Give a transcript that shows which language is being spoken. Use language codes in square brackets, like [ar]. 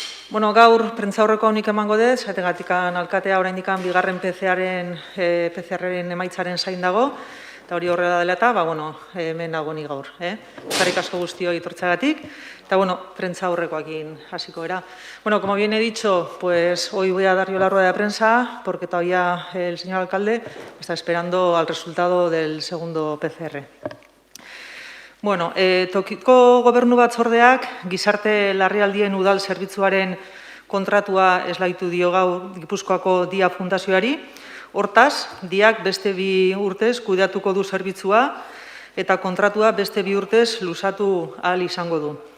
[eu] Gaur prentzaurreko honik emango dez, etegatikan alkatea oraindikan bigarren PCR-ren emaitzaren zain dago, eta hori horrela dela eta, hemen nago ni gaur. Eskerrik asko guztioi etortzeagatik, eta prentzaurrekoakin hasiko era. [es] Como bien he dicho, pues hoy voy a dar yo la rueda de prensa, porque todavía el señor alcalde está esperando al resultado del segundo PCR. [eu] Tokiko Gobernu Batzordeak gizarte larrialdien udal zerbitzuaren kontratua eslaitu dio gaur Gipuzkoako DIA Fundazioari. Hortaz, DIAk beste 2 urtez kudeatuko du zerbitzua eta kontratua beste 2 urtez luzatu ahal izango du.